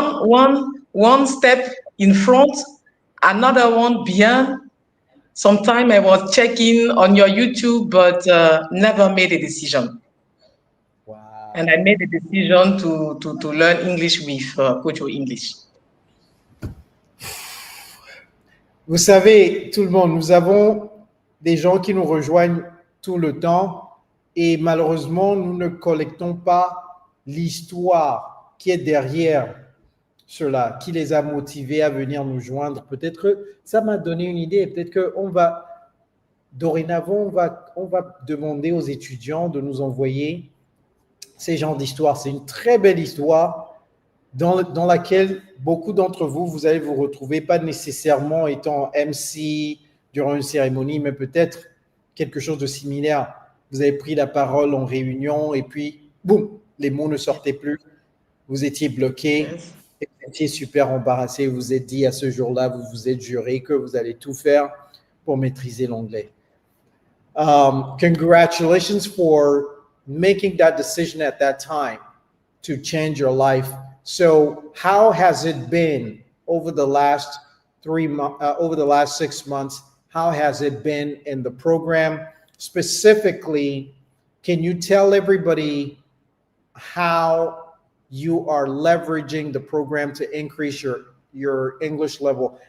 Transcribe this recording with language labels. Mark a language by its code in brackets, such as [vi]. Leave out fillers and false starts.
[en] One step in front, another one behind. Sometimes I was checking on your YouTube, but never made a decision. Wow. And I made a decision to learn English with Kojo English. [fr] Vous savez, tout le monde, nous avons des gens qui nous rejoignent tout le temps et malheureusement, nous ne collectons pas l'histoire qui est derrière cela, qui les a motivés à venir nous joindre. Peut-être que ça m'a donné une idée. Peut-être qu'on va, dorénavant, on va demander aux étudiants de nous envoyer ces genres d'histoires. C'est une très belle histoire dans laquelle beaucoup d'entre vous, vous allez vous retrouver, pas nécessairement étant MC durant une cérémonie, mais peut-être quelque chose de similaire. Vous avez pris la parole en réunion et puis, boum, les mots ne sortaient plus. Vous étiez bloqué. [en] Yes. [fr] Et vous étiez super embarrassé, vous vous êtes dit à ce jour-là, vous vous êtes juré que vous allez tout faire pour maîtriser l'anglais. [en] Congratulations for making that decision at that time to change your life. So how has it been over the last 6 months? How has it been in the program? Specifically, can you tell everybody how you are leveraging the program to increase your English level?